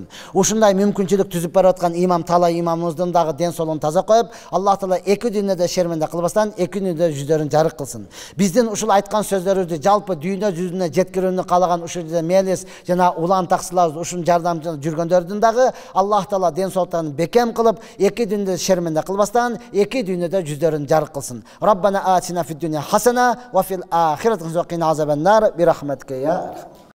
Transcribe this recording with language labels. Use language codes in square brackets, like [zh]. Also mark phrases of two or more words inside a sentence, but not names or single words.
[ky] Ушундай мүмкүнчүлүк түзүп барып аткан имам Тала имамыбыздын дагы ден соолугун таза коюп, Аллах Таала эки дүйнөдө шерменде кылбастан, эки дүйнөдө жүздөрүн жарык кылсын. Биздин ушул айткан сөздөрүбүздү жалпы дүйнө жүзүнө жеткирүүнү каалаган ушул жерде мелис жана улан таксыларыбыз ушун жардамчы жүргөндөрдүн дагы Аллах Таала ден соолуктарын бекем кылып, эки дүйнөдө шерменде кылбастан, эки дүйнөдө жүздөрүн жарык кылсын. [ar] ربنا آتنا في الدنيا حسنة وفي الآخرة حسنة وقنا عذاب النار برحمتك يا